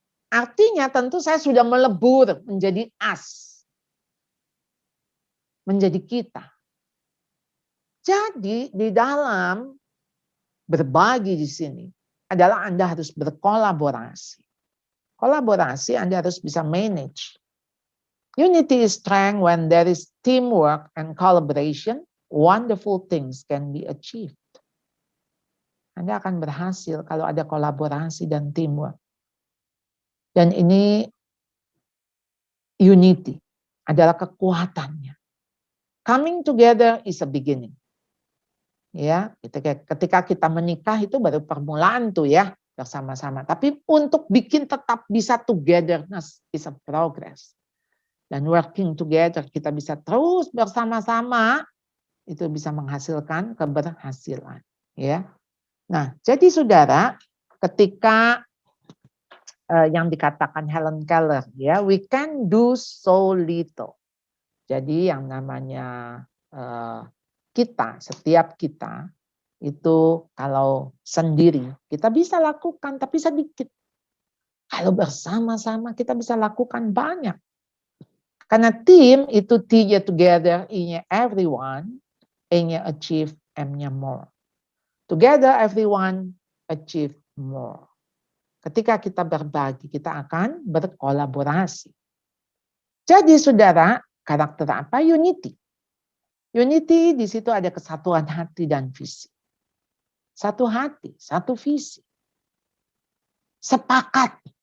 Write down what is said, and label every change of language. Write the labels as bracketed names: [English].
[Indonesian] Artinya tentu saya sudah melebur menjadi us. Menjadi kita. Jadi di dalam berbagi di sini adalah Anda harus berkolaborasi. Kolaborasi Anda harus bisa manage. [English] Unity is strength when there is teamwork and collaboration. Wonderful things can be achieved. [Indonesian] Anda akan berhasil kalau ada kolaborasi dan teamwork. Dan ini unity adalah kekuatannya. [English] Coming together is a beginning. [Indonesian] Ya, ketika kita menikah itu baru permulaan tuh ya, bersama-sama. Tapi untuk bikin tetap bisa [English] togetherness is a progress. [Indonesian] Dan [English] working together [Indonesian] kita bisa terus bersama-sama, itu bisa menghasilkan keberhasilan. Ya. Nah, jadi saudara, ketika yang dikatakan Helen Keller, ya, [English] we can do so little. [Indonesian] Jadi yang namanya kita, setiap kita itu kalau sendiri kita bisa lakukan tapi sedikit. Kalau bersama-sama kita bisa lakukan banyak. Karena tim itu T-nya together, I-nya everyone, A-nya achieve, M-nya more. [English] Together everyone achieve more. [Indonesian] Ketika kita berbagi, kita akan berkolaborasi. Jadi saudara, karakter apa? Unity. Unity di situ ada kesatuan hati dan visi. satu hati, satu visi. Sepakat.